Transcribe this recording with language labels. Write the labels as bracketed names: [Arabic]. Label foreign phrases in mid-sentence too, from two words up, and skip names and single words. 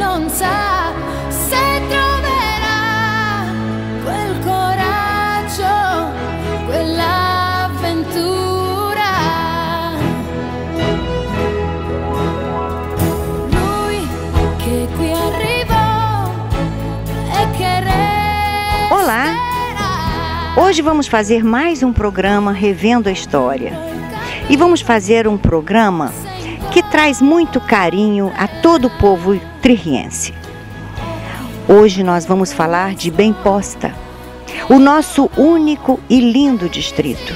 [Italian] sa se troverà quel coraggio, quell'avventura. Lui che qui arrivò e che resterà. [Portuguese] Olá! Hoje vamos fazer mais um programa Revendo a História. E vamos fazer um programa que traz muito carinho a todo o povo tririense. Hoje nós vamos falar de Bem-Posta, o nosso único e lindo distrito.